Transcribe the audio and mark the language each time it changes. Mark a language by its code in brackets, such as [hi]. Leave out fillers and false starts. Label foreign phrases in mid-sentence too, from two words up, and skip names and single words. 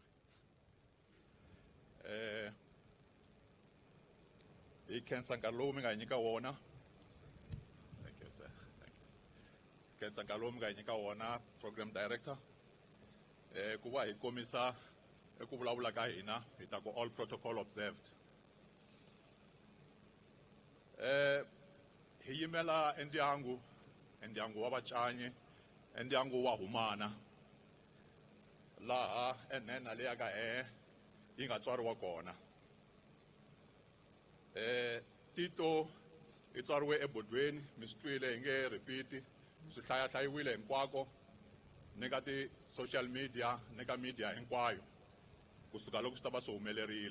[ts] Kensa Ngalomi nganyika wona. [en] Thank you, sir. Thank you. [ts] Kensa Ngalomi nganyika wona, [en] program director. [ts] Kuba hi komisa ku vulavula ka hina hi ta ku [en] all protocol observed. [ts] Hi yimela endyangu wa vacanyi, endyangu wa humana. Laha enhena leya ka yi nga tswariwa kona. Tito i tswariwe ebodweni, mi swi twile hi nge repeat, swi hlayahlayiwile hinkwako ni ka ti-social media ni ka media hinkwayo kusuka loko swi ta va swi humelerile.